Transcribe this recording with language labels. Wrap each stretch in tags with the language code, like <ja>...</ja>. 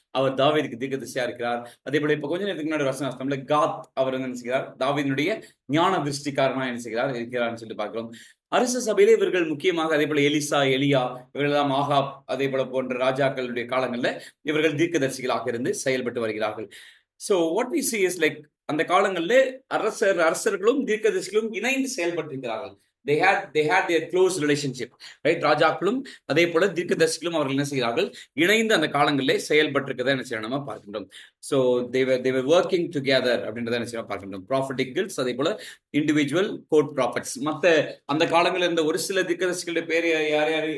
<ta>அவர் தாவீதுக்கு தீர்க்கதரிசியா இருக்கிறார். அதே போல இப்போ கொஞ்ச நேரத்துக்கு முன்னாடி வசனம் வாசித்தோம்ல, காத் அவர் வந்து என்ன செய்கிறார், தாவீதினுடைய ஞான திருஷ்டிக்காரனா என்ன செய்கிறார், இருக்கிறார்னு சொல்லிட்டு பார்க்கிறோம். அரச சபையிலே இவர்கள் முக்கியமாக அதே போல எலிசா, எலியா, இவர்களெல்லாம் ஆகாப், அதே போல போன்ற ராஜாக்களுடைய காலங்களில் இவர்கள் தீர்க்கதரிசிகளாக இருந்து செயல்பட்டு வருகிறார்கள்.</ta> <en>so what we see is like</en> <ta>அந்த காலங்களில் அரசர்களும் தீர்க்கதரிசிகளும் இணைந்து செயல்பட்டிருக்கிறார்கள்.</ta> <en>they had their close relationship, right?</en> <ta>ராஜாக்களும் அதே போல தீர்க்கதரிசிகளும் அவர்கள் என்ன செய்கிறார்கள், இணைந்து அந்த காலங்களிலே செயல்பட்டிருக்கதை என்ன செய்யணும், நம்ம பார்க்கின்றோம்.</ta> <en>so they were working together</en> <ta>அப்படின்றத என்ன செய்யணும் பார்க்கின்றோம்.</ta> <en>prophetic guilds,</en> <ta>அதே போல</ta> <en>Individual court prophets.</en> <ta>மற்ற அந்த காலங்களில் இருந்த ஒரு சில தீர்க்கதரிசிகளுடைய பேர் யார் யார்?</ta>